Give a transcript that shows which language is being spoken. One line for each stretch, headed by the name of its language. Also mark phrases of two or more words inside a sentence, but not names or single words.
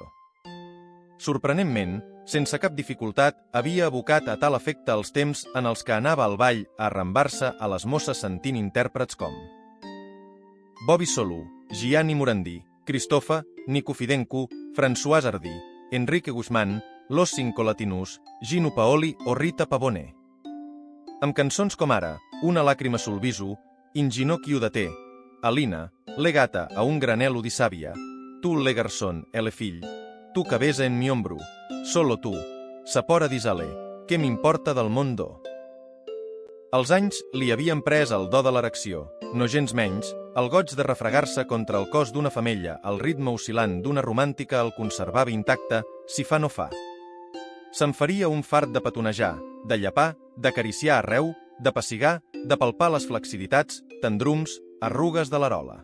Catalan: Sorprenentment, sense cap dificultat, havia abocat a tal efecte els temps en els que anava al ball a arrambar-se a les mosses sentint intèrprets com Bobby Solú, Gianni Morandí, Cristofa, Nico Fidenco, François Hardy, Enrique Guzmán, Los Cinco Latinus, Gino Paoli o Rita Pavone. Amb cançons com ara Una làcrima sul viso, Inginocchio de te, Alina, Legata a un granello di sabbia, Tu le garçon e le fill, Tu que besa en mi ombro, Solo tu, Sapora di sale, Què m'importa del mondo? Els anys li havien pres el do de l'erecció, no gens menys, el goig de refregar-se contra el cos d'una femella al ritme oscil·lant d'una romàntica el conservava intacte, si fa no fa. Se'n faria un fart de petonejar, de llepar, d'acariciar arreu, de pessigar, de palpar les flexibilitats, tendrums, arrugues de l'arola.